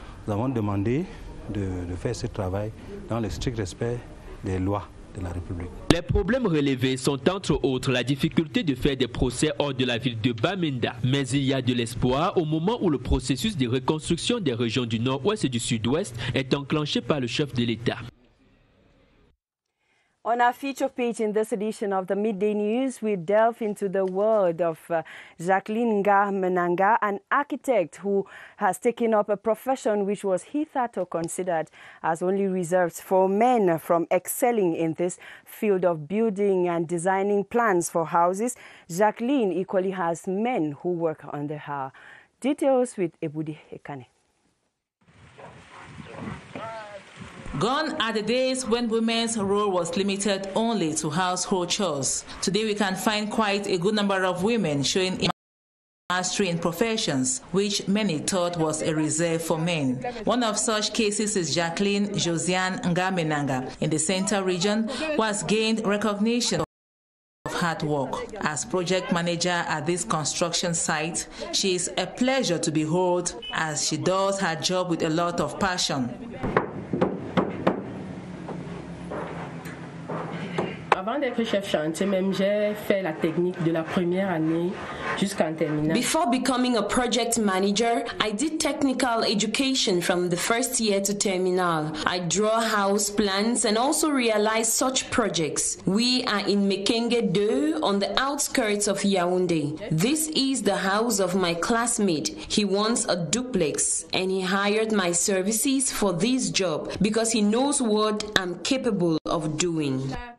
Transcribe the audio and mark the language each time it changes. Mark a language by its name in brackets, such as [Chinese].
[French] Nous avons demandé de faire ce travail dans le strict respect des lois de la République. Les problèmes relevés sont entre autres la difficulté de faire des procès hors de la ville de Bamenda. Mais il y a de l'espoir au moment où le processus de reconstruction des régions du Nord-Ouest et du Sud-Ouest est enclenché par le chef de l'État. [English] On our feature page in this edition of the Midday News, we delve into the world of Jacqueline Ngamenanga, an architect who has taken up a profession which was hitherto considered as only reserved for men. From excelling in this field of building and designing plans for houses, Jacqueline equally has men who work under her. Details with Ebudi Ekane. Gone are the days when women's role was limited only to household chores. Today we can find quite a good number of women showing mastery in professions, which many thought was a reserve for men. One of such cases is Jacqueline Josiane Ngamenanga in the Central region, who has gained recognition of hard work. As project manager at this construction site, she is a pleasure to behold as she does her job with a lot of passion. [French] Avant d'être chef chantier, même j'ai fait la technique de la première année jusqu'en terminale. [English] Before becoming a project manager, I did technical education from the first year to terminal. I draw house plans and also realize such projects. We are in Mekenge 2 on the outskirts of Yaoundé. This is the house of my classmate. He wants a duplex and he hired my services for this job because he knows what I'm capable of doing.